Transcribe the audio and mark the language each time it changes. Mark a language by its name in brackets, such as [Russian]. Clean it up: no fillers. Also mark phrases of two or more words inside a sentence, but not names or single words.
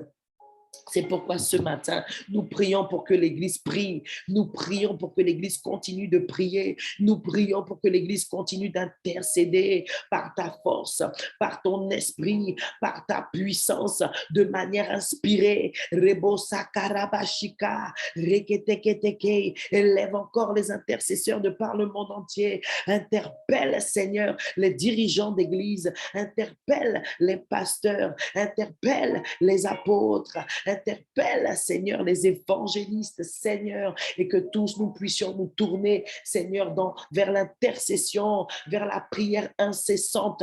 [French] C'est pourquoi ce matin, nous prions pour que l'Église prie. Nous prions pour que l'Église continue de prier. Nous prions pour que l'Église continue d'intercéder par ta force, par ton esprit, par ta puissance, de manière inspirée. Rebo sakarabashika, reketeketeke. Élève encore les intercesseurs de par le monde entier. Interpelle, Seigneur, les dirigeants d'Église. Interpelle les pasteurs. Interpelle les apôtres. Interpelle, Seigneur, les évangélistes, Seigneur, et que tous nous puissions nous tourner, Seigneur, vers l'intercession, vers la prière incessante.